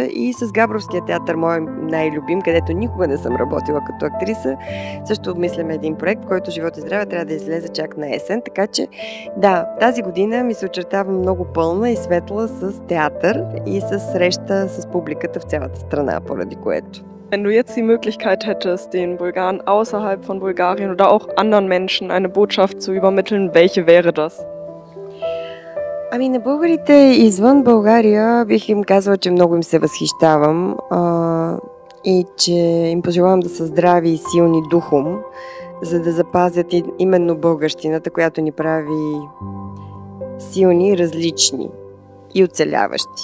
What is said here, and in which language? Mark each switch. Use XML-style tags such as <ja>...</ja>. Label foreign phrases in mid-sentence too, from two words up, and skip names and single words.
<bg>И с Габровския театър, мой най-любим, където никога не съм работила като актриса, също обмисляме един проект, който Живот и здраве трябва да излезе чак на есен. Така че, да, тази година ми се очертава много пълна и светла с театър и с среща с публиката в цялата страна, поради което.</bg> <de>Wenn du jetzt die Möglichkeit hättest, den Bulgaren außerhalb von Bulgarien oder auch anderen Menschen eine Botschaft zu übermitteln, welche wäre das?</de> <bg>Ами на българите извън България бих им казала, че много им се възхищавам и че им пожелавам да са здрави и силни духом, за да запазят именно българщината, която ни прави силни, различни и оцеляващи.</bg>